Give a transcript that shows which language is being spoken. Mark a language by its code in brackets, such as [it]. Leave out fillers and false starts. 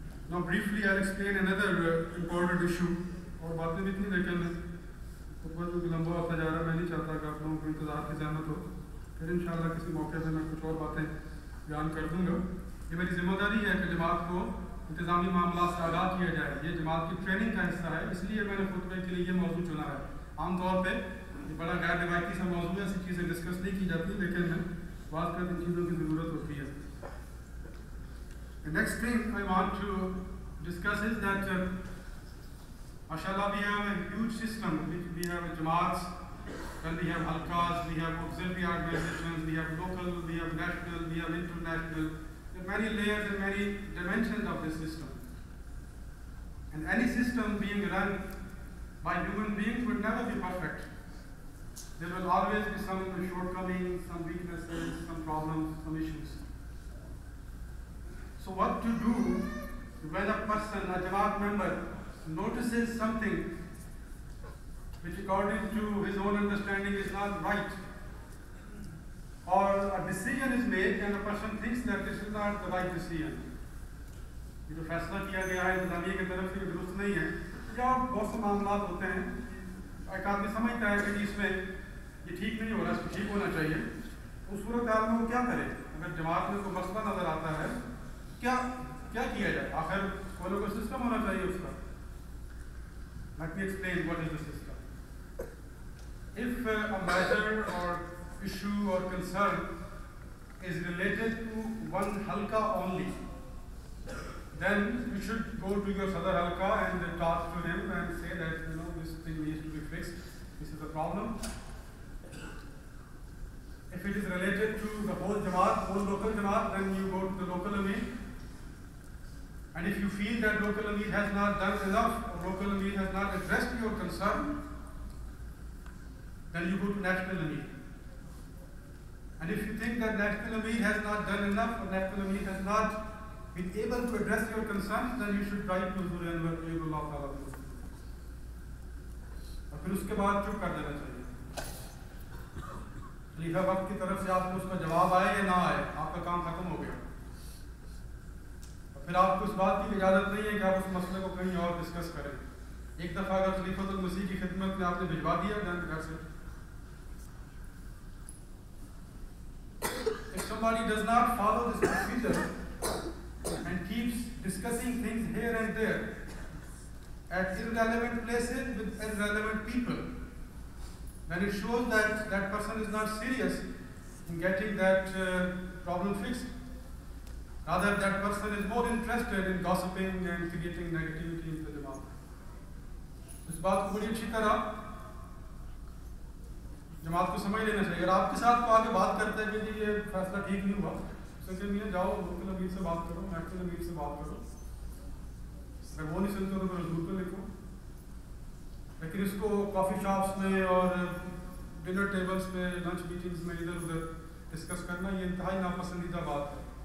[en] Now briefly I'll explain another important issue. [ur] اور باتیں بھی اتنی لیکن خطبہ جو لمبا ہوتا جا رہا ہے، میں نہیں چاہتا کہ آپ لوگوں کو انتظار کی زحمت ہو. پھر انشاءاللہ کسی موقع پہ میں کچھ اور باتیں بیان کر دوں گا. یہ میری ذمہ داری ہے کہ جماعت کو انتظامی معاملات سے آگاہ کیا جائے. یہ جماعت کی ٹریننگ کا حصہ ہے، اس لیے میں نے خطبے کے لیے یہ موضوع چنا ہے. عام طور پہ یہ بڑا غیر روایتی سا موضوع ہے، ایسی چیزیں ڈسکس نہیں کی جاتی، لیکن بعض کا ان چیزوں کی ضرورت ہوتی ہے. [en] The next thing I want to discuss is that mashallah we have a huge system. We have jamaats, then we have halqas, we have auxiliary organizations, we have local, we have national, we have international. There are many layers and many dimensions of this system. And any system being run by human beings would never be perfect. There will always be some shortcomings, some weaknesses, some problems, some issues. So what to do when a person, a Jamaat member, notices something which according to his own understanding is not right, or a decision is made and a person thinks that this is not the right decision. [ur] یہ جو فیصلہ کیا گیا ہے انتظامیہ کی طرف سے درست نہیں ہے. یا بہت سے معاملات ہوتے ہیں، ایک آدمی سمجھتا ہے کہ اس میں یہ ٹھیک نہیں ہو رہا، اس کو ٹھیک ہونا چاہیے. اس صورت حال میں وہ کیا کرے؟ اگر جماعت میں کوئی مسئلہ نظر آتا ہے کیا کیا جائے؟ آخر کوئی نہ کوئی سسٹم ہونا چاہیے اس کا. [en] Let me explain what is the system. If a matter or issue or concern is related to one halqa only, then you should go to your Sadr halqa and talk to him and say that this thing needs to be fixed. This is the problem. If it is related to the whole Jamaat, whole local Jamaat, then you go to the local Amir. And if you feel that local Amir has not done enough, or local Amir has not addressed your concern, then you go to national Amir. And if you think that national Amir has not done enough, or national Amir has not been able to address your concerns, then you should write to Huzur Anwar Ayubullah Ta'ala. [ur] اور پھر اس کے بعد چپ کر دینا چاہیے. خلیفہ وقت کی طرف سے آپ کو اس کا جواب آئے یا نہ آئے، آپ کا کام ختم ہو گیا. پھر آپ کو اس بات کی اجازت نہیں ہے کہ آپ اس مسئلے کو کہیں اور ڈسکس کریں. ایک دفعہ اگر خلیفۃ المسیح کی خدمت میں آپ نے بھجوا دیا دین گھر سے. [en] If somebody does not follow this procedure and keeps discussing things here and there at irrelevant places with irrelevant people, then it shows that that person is not serious in getting that problem fixed. Rather, that person is more interested in gossiping and creating negativity in the Jamaat. [ur] اس بات کو بڑی اچھی طرح جماعت کو سمجھ لینا چاہیے. اگر آپ کے ساتھ کو آگے بات کرتے ہیں کہ جی یہ فیصلہ ٹھیک نہیں ہوا، تو کہ جاؤ لوکل امیر سے بات کرو، نیشنل امیر سے بات کرو. اگر وہ نہیں سنتے تو پھر حضور پہ لکھو. لیکن اس کو کافی شاپس میں اور ڈنر ٹیبلس میں، لنچ میٹنگز میں ادھر ادھر ڈسکس کرنا یہ انتہائی ناپسندیدہ بات ہے.